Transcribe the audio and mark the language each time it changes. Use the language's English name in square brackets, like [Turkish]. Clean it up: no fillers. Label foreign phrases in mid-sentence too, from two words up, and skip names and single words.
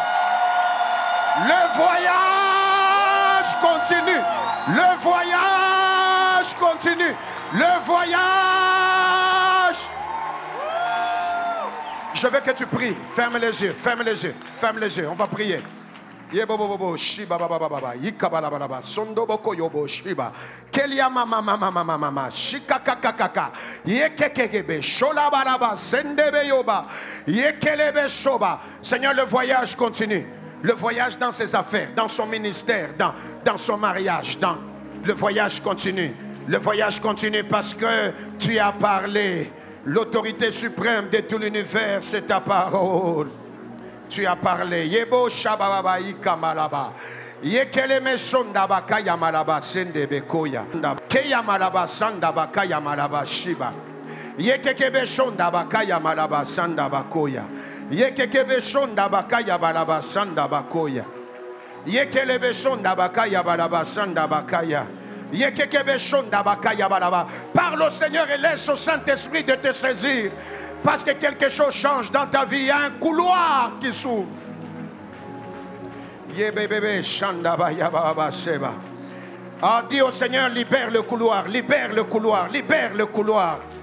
[French] Le voyage continue. Le voyage continue. Le voyage. Je veux que tu pries. Ferme les yeux. Ferme les yeux. Ferme les yeux. On va prier. Shiba baba baba yikabala baba sondoboko yobo shiba kelia mama mama mama mama shikakakaka yekekebe shola balaba sendebe yoba yekelebe soba. Seigneur, le voyage continue. Le voyage dans ses affaires, dans son ministère, dans son mariage, le voyage continue. Le voyage continue parce que tu as parlé. L'autorité suprême de tout l'univers, c'est ta parole. Tu as parlé. Yebo shababa ikamalaba. Yekele mesonda bakaya malaba sende bekoya. Keya malaba sanda bakaya malaba shiba. Yekekebe sonda bakaya malaba sanda bakoya. Yekekebe sonda bakaya balaba sanda bakoya. Yekelebe sonda bakaya balaba sanda bakaya. Yekekebe sonda bakaya balaba. Parle au Seigneur et laisse au Saint-Esprit de te saisir. Parce que quelque chose change dans ta vie. Il y a un couloir qui s'ouvre. Ah, dis au Seigneur, libère le couloir, libère le couloir, libère le couloir.